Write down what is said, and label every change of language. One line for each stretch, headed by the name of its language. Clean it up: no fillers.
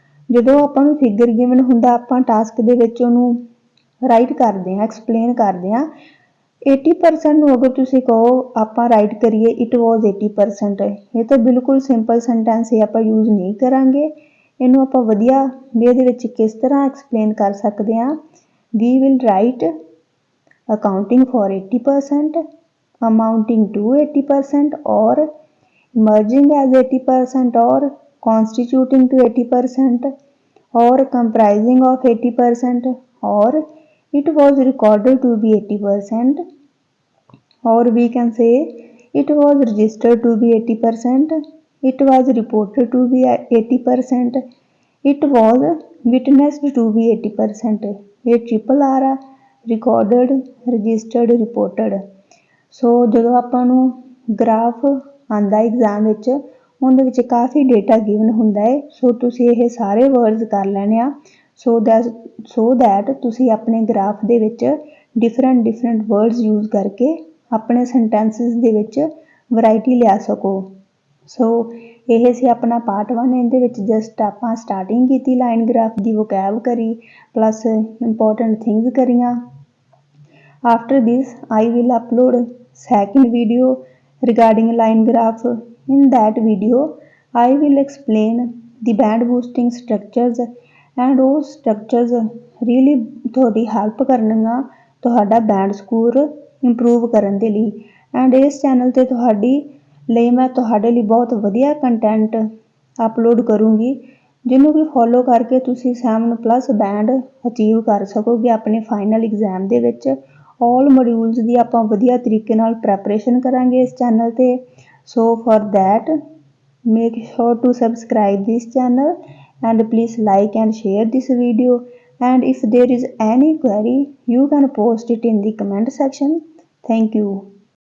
Punjabi: ਜਦੋਂ ਆਪਾਂ ਨੂੰ ਫਿਗਰ ਗਿਵਨ ਹੁੰਦਾ ਆਪਾਂ ਟਾਸਕ ਦੇ ਵਿੱਚ ਉਹਨੂੰ ਰਾਈਟ ਕਰਦੇ ਹਾਂ, ਐਕਸਪਲੇਨ ਕਰਦੇ ਹਾਂ। 80% ਨੂੰ ਅਗਰ ਤੁਸੀਂ ਕਹੋ ਆਪਾਂ ਰਾਈਟ ਕਰੀਏ
English: it was 80%,
Punjabi: ਇਹ ਤਾਂ ਬਿਲਕੁਲ ਸਿੰਪਲ ਸੈਂਟੈਂਸ ਹੈ, ਆਪਾਂ ਯੂਜ਼ ਨਹੀਂ ਕਰਾਂਗੇ। ਇਹਨੂੰ ਆਪਾਂ ਵਧੀਆ ਵੇ ਦੇ ਵਿੱਚ ਕਿਸ ਤਰ੍ਹਾਂ ਐਕਸਪਲੇਨ ਕਰ ਸਕਦੇ ਹਾਂ?
English: We will write accounting for 80%, amounting to 80%, or merging as 80%, or constituting to 80%, or comprising of 80%, or it was recorded to be 80%, or we can say it was registered to be 80%, it was reported to be 80%, it was witnessed to be 80%. ਇਹ triple R ਆ, recorded, registered, reported।
Punjabi: ਸੋ ਜਦੋਂ ਆਪਾਂ ਨੂੰ graph ਆਂਦਾ exam ਵਿੱਚ ਉਹਦੇ ਵਿੱਚ ਕਾਫੀ data given ਹੁੰਦਾ ਹੈ। ਸੋ ਤੁਸੀਂ ਇਹ ਸਾਰੇ ਵਰਡਸ ਕਰ ਲੈਣੇ ਆ ਸੋ ਦੈਟ ਤੁਸੀਂ ਆਪਣੇ ਗ੍ਰਾਫ ਦੇ ਵਿੱਚ ਡਿਫਰੈਂਟ ਵਰਡਸ ਯੂਜ਼ ਕਰਕੇ ਆਪਣੇ ਸੈਂਟੈਂਸਿਸ ਦੇ ਵਿੱਚ ਵੈਰਾਈਟੀ ਲਿਆ ਸਕੋ। ਸੋ ਇਹ ਸੀ ਆਪਣਾ ਪਾਰਟ 1। ਇਹਦੇ ਵਿੱਚ ਜਸਟ ਆਪਾਂ ਸਟਾਰਟਿੰਗ ਕੀਤੀ ਲਾਈਨ ਗ੍ਰਾਫ ਦੀ, ਵੋਕੈਬ ਕਰੀ, ਪਲੱਸ ਇੰਪੋਰਟੈਂਟ ਥਿੰਗਸ ਕਰੀਆਂ।
English: After this, I will upload second video regarding line graph. In that video, I will explain the band boosting structures and
Punjabi: ਉਹ structures really ਤੁਹਾਡੀ help ਕਰਨਗੀਆਂ ਤੁਹਾਡਾ band score improve ਕਰਨ ਦੇ ਲਈ। And ਇਸ channel 'ਤੇ ਮੈਂ ਤੁਹਾਡੇ ਲਈ ਬਹੁਤ ਵਧੀਆ ਕੰਟੈਂਟ ਅਪਲੋਡ ਕਰੂੰਗੀ ਜਿਹਨੂੰ ਵੀ ਫੋਲੋ ਕਰਕੇ ਤੁਸੀਂ 7+ ਬੈਂਡ ਅਚੀਵ ਕਰ ਸਕੋਗੇ ਆਪਣੇ ਫਾਈਨਲ ਐਗਜ਼ਾਮ ਦੇ ਵਿੱਚ। ਆਲ ਮੋਡਿਊਲਸ ਦੀ ਆਪਾਂ ਵਧੀਆ ਤਰੀਕੇ ਨਾਲ ਪ੍ਰੈਪਰੇਸ਼ਨ ਕਰਾਂਗੇ ਇਸ ਚੈਨਲ 'ਤੇ।
English: So for that make sure to subscribe this channel and please like and share this video, and if there is any query you can post it in the comment section. Thank you.